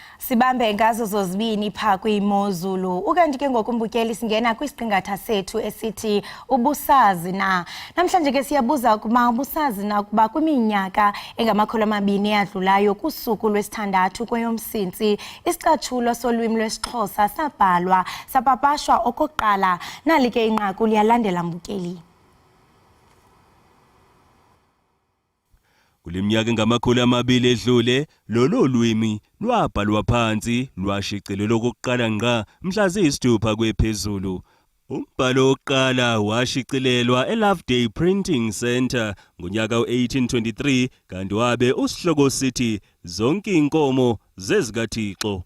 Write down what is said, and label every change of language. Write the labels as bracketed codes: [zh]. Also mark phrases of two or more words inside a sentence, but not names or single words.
[xh] Sibambe ngazo zozibini pha kwimozulu. Ukanti ke ngokumbukeli singena kwisiqingatha sethu esithi ubusazi na. Namhlanje ke siyabuza ukuba ubusazi na kuba kwiminyaka engamakhulu amabini eyadlulayo kusuku lwesithandathu kweyomsintsi isicatshulo solwimi lwesiXhosa sabhalwa sapapashwa okokuqala. Nali ke inqaku liyalandela mbukeli. [zu] Kuleminyaka engamakhulu amabili edlule lolu lwimi lwabhalwa phansi lwashicilelwa okokuqala ngqa mhla ziyisithupha kwephezulu. Umbhalo wokuqala washicilelwa eLoveday Printing Center ngonyaka we-1823 kanti wabe usihloko sithi zonke inkomo zezikaThixo.